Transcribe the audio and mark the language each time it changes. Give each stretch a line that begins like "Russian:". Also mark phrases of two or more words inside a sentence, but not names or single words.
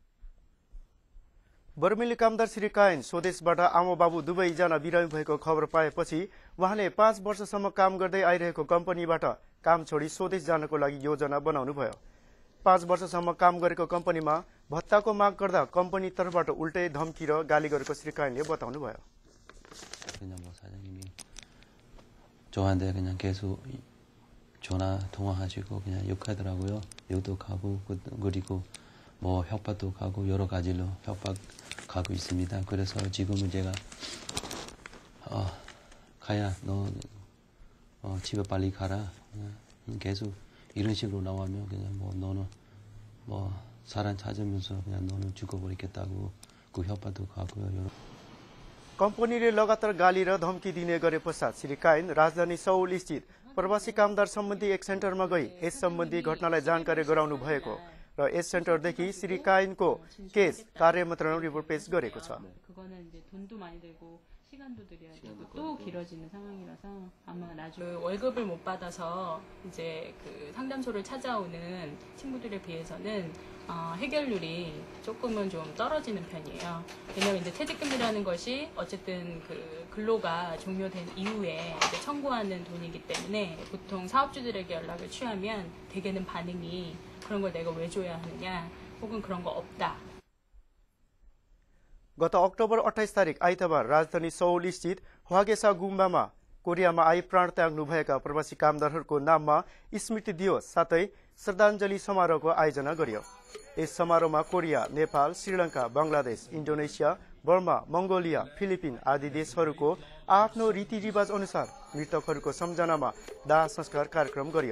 Nepali: बर्मेली कामदार श्री कायन स्वदेशबाट आमा बाबु दुवैजना बिरामी भएको खबर पाएपछि उहाँले 5 वर्षसम्म काम गर्दै आइरहेको कम्पनीबाट काम छोडी स्वदेश जानको लागि योजना बनाउनु भयो। 5 वर्षसम्म काम गरेको कम्पनीमा भत्ताको माग गर्दा कम्पनी तर्फबाट उल्टै धम्की र गाली गरेको श्री कायनले बताउनु भयो।
Korean: 저한테 그냥 계속 전화 통화하시고 그냥 욕하더라고요. 욕도 가고 그리고 뭐 협박도 가고 여러 가지로 협박 가고 있습니다. 그래서 지금은 제가 가야 너 집에 빨리 가라. 계속 이런 식으로 나오면 그냥 뭐 너는 뭐 사람 찾으면서 그냥 너는 죽어버리겠다고 그 협박도 가고요. 여러
Nepali: कम्पनीले लगातार गाली र धम्की दिने गरे पश्चात श्री कायन राजधानी सौल स्थित प्रवासी कामदार सम्बन्धी एक सेन्टरमा गई यस सम्बन्धी घटनालाई जानकारी गराउनु भएको र यस सेन्टरदेखि श्री कायनको केस कार्य मन्त्रालयमा रिपोर्ट पेश गरेको छ।
Korean: 시간도 들여야 되고 또 길어지는 상황이라서 아마 나중에 월급을 못 받아서 이제 그 상담소를 찾아오는 친구들에 비해서는 해결률이 조금은 좀 떨어지는 편이에요. 왜냐면 이제 퇴직금이라는 것이 어쨌든 그 근로가 종료된 이후에 이제 청구하는 돈이기 때문에 보통 사업주들에게 연락을 취하면 대개는 반응이 그런 걸 내가 왜 줘야 하느냐 혹은 그런 거 없다.
Nepali: गत अक्टोबर 28 तारिक आइतबार राजधानी सौल स्थित हवागेसा गुम्बामा कोरियामा आई प्राण त्याग्नुभएका प्रवासी कामदारहरूको नाममा स्मृति दिवस साथै श्रद्धाञ्जली समारोहको आयोजना गरियो। यस समारोहमा कोरिया, नेपाल, श्रीलङ्का, बंगलादेश, इन्डोनेसिया, बर्मा, मंगोलिया, फिलिपिन आदि देशहरूको आफ्नो रीतिरिवाज अनुसार मृतकहरूको सम्झनामा दाह संस्कार कार्यक्रम गरियो।